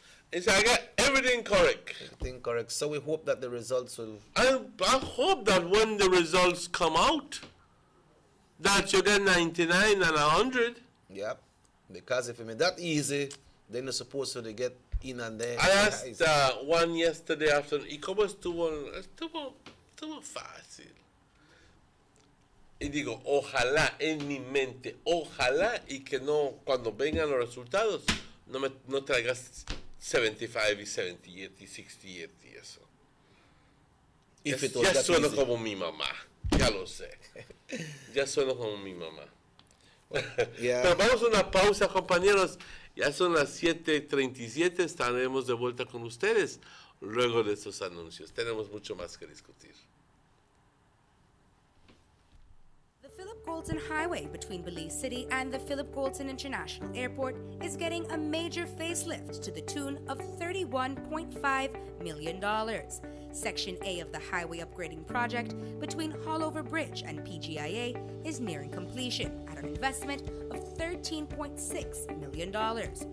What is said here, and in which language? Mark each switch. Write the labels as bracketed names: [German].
[English] It's I got everything correct. Everything correct. So we hope that the results will... I hope that when the results come out, that you get 99 and 100. Yep. Because if it made that easy, then you're supposed to get in and there. I asked one yesterday afternoon, [Spanish] ¿y cómo estuvo fácil? Y digo, ojalá en mi mente, ojalá y que no, cuando vengan los resultados, no traigas 75 y 78 y 68 y eso. Ya sueno como mi mamá, ya lo sé. Ya sueno como mi mamá. Pero vamos a una pausa, compañeros. Ya son las 7:37, estaremos de vuelta con ustedes luego de estos anuncios. Tenemos mucho más que discutir. [English] The Philip Goulton Highway between Belize City and the Philip Goulton International Airport is getting a major facelift to the tune of $31.5 million. Section A of the highway upgrading project between Haulover Bridge and PGIA is nearing completion at an investment of $13.6 million.